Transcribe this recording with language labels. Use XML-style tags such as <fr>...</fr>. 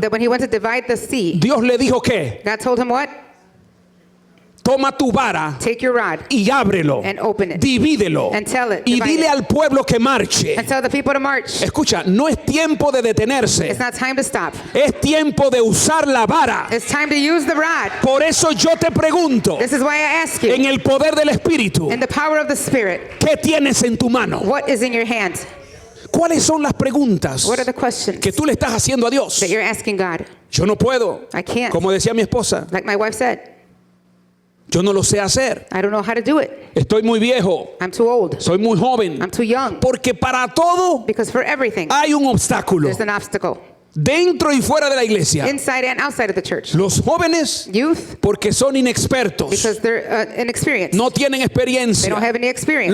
<en>that when he went to divide the sea,</en> <es>Dios le dijo que</es> <en>God told him what?</en> <es>toma tu vara</es> <en>Take your rod</en> <es>y ábrelo,</es> <en>and open it.</en> <es>divídelo</es> <en>And tell it,</en> <es>y</es> <en>divide</en> <es>dile</es> <en>it.</en> <es>al pueblo que marche.</es> <en>And tell the people to march.</en> <es>Escucha, no es tiempo de</es> <en>It's</en> <es>detenerse,</es> <en>not time to stop.</en> <es>es tiempo de usar la vara.</es> <en>It's time to use the rod.</en> <es>Por eso yo te pregunto,</es> <en>This is why I ask</en> <es>en</es> <en>you,</en> <es>el poder del Espíritu,</es> <en>in the power of the Spirit,</en> <es>¿qué tienes en tu mano?</es> <en>what is in your hand?</en> <es>¿Cuáles son las preguntas</es> <en>What are the questions</en> <es>que tú le estás haciendo a Dios?</es> <en>that you're asking God?</en> <es>Yo no puedo,</es> <en>I can't.</en> <es>como decía mi esposa,</es> <en>Like my wife said,</en> <es>yo no lo sé hacer.</es> <en>I don't know how to do it.</en> <es>Estoy muy viejo,</es> <en>I'm too old.</en> <es>soy muy joven.</es> <en>I'm too young.</en> <es>Porque para todo</es> <en>Because for everything,</en> <es>hay un obstáculo,</es> <en>there's an obstacle.</en> <es>dentro y fuera de la iglesia.</es> <en>Inside and outside of the church.</en> <es>Los jóvenes,</es> <en>Youth,</en> <es>porque son inexpertos,</es> <en>because they're inexperienced.</en> <es>no tienen</es> <en>They</en> <es>experiencia.</es> <en>don't have any experience.</en>